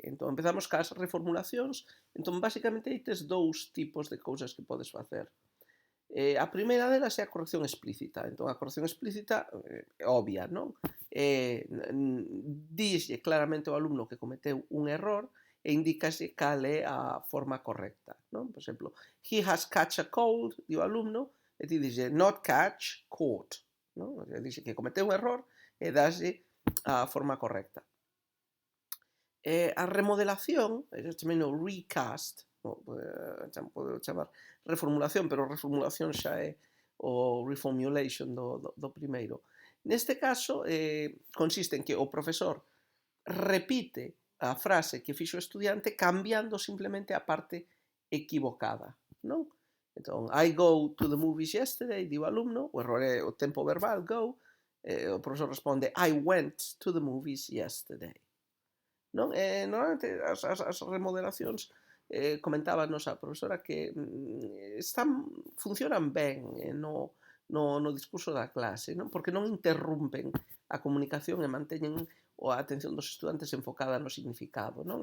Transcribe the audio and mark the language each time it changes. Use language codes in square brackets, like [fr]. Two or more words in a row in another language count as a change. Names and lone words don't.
[gl] Entón, empezamos cas reformulacións. Entón, basicamente, aí tes dous tipos de cousas que podes facer. A primeira delas é a corrección explícita. Entón, a corrección explícita é obvia, non? Dislle claramente ao alumno que cometeu un error e indícase cal é a forma correcta, non? Por exemplo, [en] he has catch a cold, [gl] di o alumno, e ti dixe [en] not catch, caught, [gl] non? Dixe que cometeu un error e daslle a forma correcta. A remodelación, chamei no recast, podo chamar reformulación, pero reformulación xa é o reformulation do primeiro. Neste caso, consiste en que o profesor repite a frase que fixo o estudiante cambiando simplemente a parte equivocada, non? Entón, [en] I go to the movies yesterday, [gl] di o alumno, o error é o tempo verbal, go, o profesor responde, [en] I went to the movies yesterday. [gl] Non? Normalmente as remodelacións comentábanos a profesora que funcionan ben no discurso da clase, non? Porque non interrumpen a comunicación e manteñen a atención dos estudantes enfocada no significado, non?